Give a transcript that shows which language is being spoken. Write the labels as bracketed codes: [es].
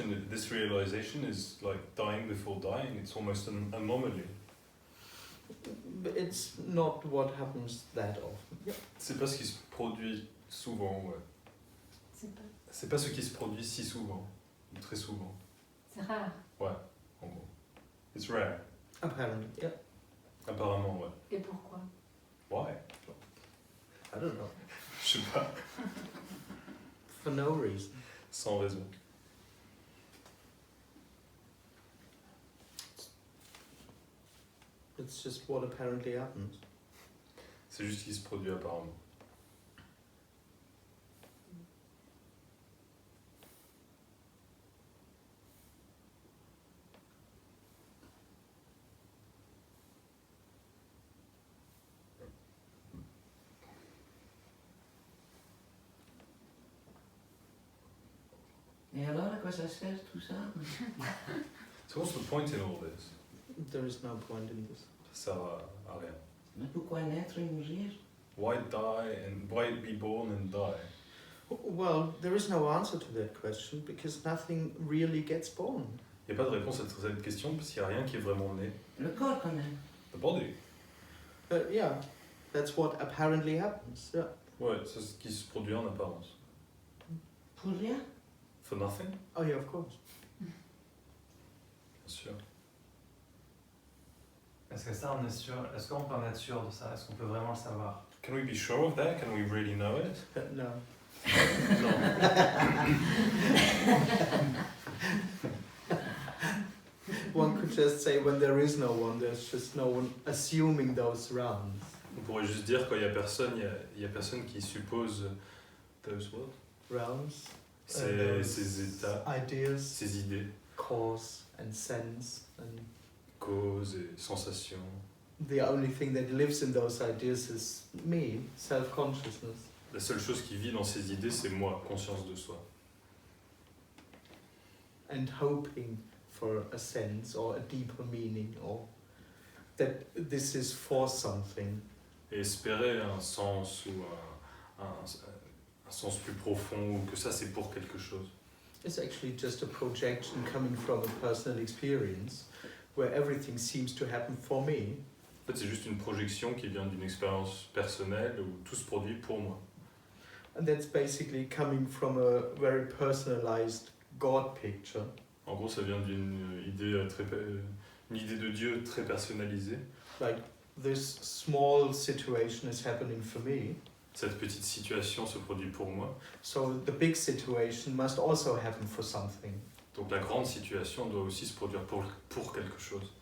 [en] This realization is like dying before dying. It's almost an anomaly. But it's not what happens that often. [fr] C'est pas ce qui se produit souvent, ouais. C'est pas ce qui se produit si souvent, ou très souvent. C'est rare. Ouais, en gros. [en] It's rare. Apparently, yeah. [fr] Apparemment, ouais. Et pourquoi? [en] Why? I don't know. [fr] Je sais pas. [en] For no reason. [fr] Sans raison. [en] It's just what apparently happens. [fr] C'est juste ce qui se produit apparemment. Et alors, à quoi ça sert tout ça? [en] So what's the point in all this? There is no point in this. [fr] Ça sert à rien. Mais pourquoi naître et mourir? [en] Why die and why be born and die? Well, there is no answer to that question because nothing really gets born. [fr] Il n'y a pas de réponse à cette question parce qu'il n'y a rien qui est vraiment né. Le corps quand même. [en] The body. But yeah, that's what apparently happens. Yeah. [fr] Ouais, c'est ce qui se produit en apparence. Pour rien? [en] For nothing? Oh yeah, of course. [fr] Bien sûr. Est-ce que ça, on est sûr? Est-ce qu'on peut en être sûr de ça? Est-ce qu'on peut vraiment le savoir? [en] Can we be sure of that? Can we really know it? No. No. One could just say when there is no one, there's just no one assuming those rounds. [fr] On pourrait juste dire quand il y a personne, il y a personne qui suppose [en] those what? Realms. [fr] Ces états, [en] Ideas. [fr] ces idées, [en] Cause and sense and [fr] causes et sensations, [en] the only thing that lives in those ideas is me, self-consciousness. [fr] La seule chose qui vit dans ces idées, c'est moi, conscience de soi. [en] And hoping for a sense or a deeper meaning, or that this is for something. [fr] Et espérer un sens ou un sens plus profond, ou que ça c'est pour quelque chose. [en] It's actually just a projection coming from a personal experience where everything seems to happen for me. [fr] En fait, c'est juste une projection qui vient d'une expérience personnelle où tout se produit pour moi. [en] And that's basically coming from a very personalized God picture. [fr] En gros, ça vient d'une idée une idée de Dieu très personnalisée. [en] Like, this small situation is happening for me, [fr] Cette petite situation se produit pour moi. [en] so the big situation must also happen for something, [fr] Donc la grande situation doit aussi se produire pour quelque chose.